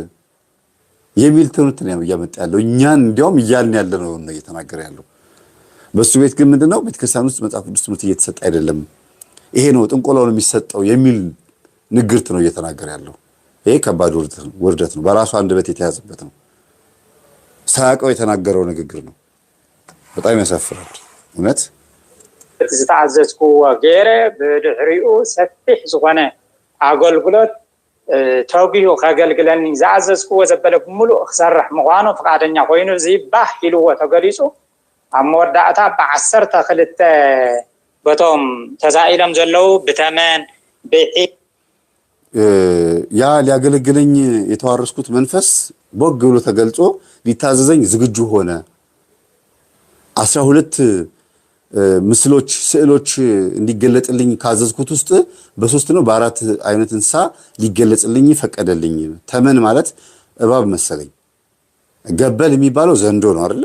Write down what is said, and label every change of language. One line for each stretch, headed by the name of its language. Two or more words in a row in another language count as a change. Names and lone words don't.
Amharic: የሚል ትምህርት ነው እያመጣ ያለው። እኛን እንዲያውም እያልን ያለ ነው እየተናገረ ያለው። በሱ ቤት ግን ምንድነው ቤተክርስቲያን ውስጥ መጽሐፍ ቅዱስ ትምህርት እየተሰጠ አይደለም፣ ይሄ ነው ጥንቆላው ነው የሚሰጠው የሚል ንግርት ነው እየተናገረ ያለው። ይሄ ከባድ ውርደት ነው። በራሱ አንደበት የተያዘበት ነው። ሳያውቀው የተናገረው ንግግር ነው። በጣም ያሳፍራል እውነት።
Tigrinya: ዝተዓዘዝኩ ገይረ ብድሕሪኡ ሰፊሕ ዝኾነ አገልግሎት ተውጊሁ ከገልግለኒ ዝዓዘዝክዎ ዘበለ ሙሉእ ክሰርሕ ምዃኑ ፈቃደኛ ኮይኑ ዝባህ ኢልዎ ተገሊጹ ኣብ መወዳእታ ብ12 በቶም ተሳኢሎም ዘለው ብተመን
Amharic: ያ ሊያገለግለኝ የተዋረስኩት መንፈስ ቦግ ብሎ ተገልጾ ሊታዘዘኝ ዝግጁ ሆነ። 12 ምስሎች ስዕሎች እንዲገለጽልኝ ካዘዝኩት ውስጥ በ3 ነው በ4 አይነት እንስሳ ሊገለጽልኝ ፈቀደልኝ። ተመን ማለት እባብ መሰለኝ። ገበል የሚባለው ዘንዶ ነው አይደል?